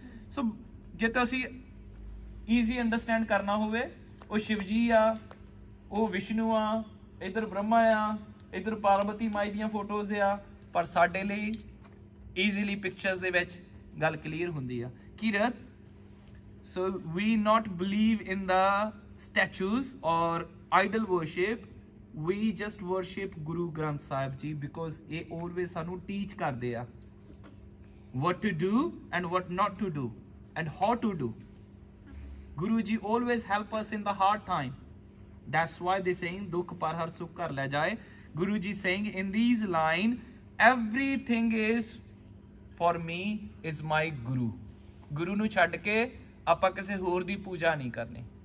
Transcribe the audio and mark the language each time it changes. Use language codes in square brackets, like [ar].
[pa] ਸੋ ਜੇ ਤਾਂ ਅਸੀਂ ਈਜ਼ੀ ਅੰਡਰਸਟੈਂਡ ਕਰਨਾ ਹੋਵੇ, ਉਹ ਸ਼ਿਵ ਜੀ ਆ, ਉਹ ਵਿਸ਼ਨੂੰ ਆ, ਇੱਧਰ ਬ੍ਰਹਮਾ ਆ, ਇੱਧਰ ਪਾਰਵਤੀ ਮਾਈ ਦੀਆਂ ਫੋਟੋਜ਼ ਆ, ਪਰ ਸਾਡੇ ਲਈ ਈਜ਼ੀਲੀ ਪਿਕਚਰਸ ਦੇ ਵਿੱਚ ਗੱਲ ਕਲੀਅਰ ਹੁੰਦੀ ਆ। [en] Kirat, so we not believe in the statues or idol worship, we just worship Guru Granth Sahib ji because [pa] ਇਹ always ਸਾਨੂੰ teach ਕਰਦੇ ਆ [en] what to do and what not to do and how to do. Guru ji always help us in the hard time. That's why they saying [pa] dukh par har sukh kar le jaye. [en] Guru ji saying in these line, everything is for me is my Guru. [pa] Guru ਨੂੰ ਛੱਡ ਕੇ ਆਪਾਂ ਕਿਸੇ ਹੋਰ ਦੀ ਪੂਜਾ ਨਹੀਂ ਕਰਨੀ।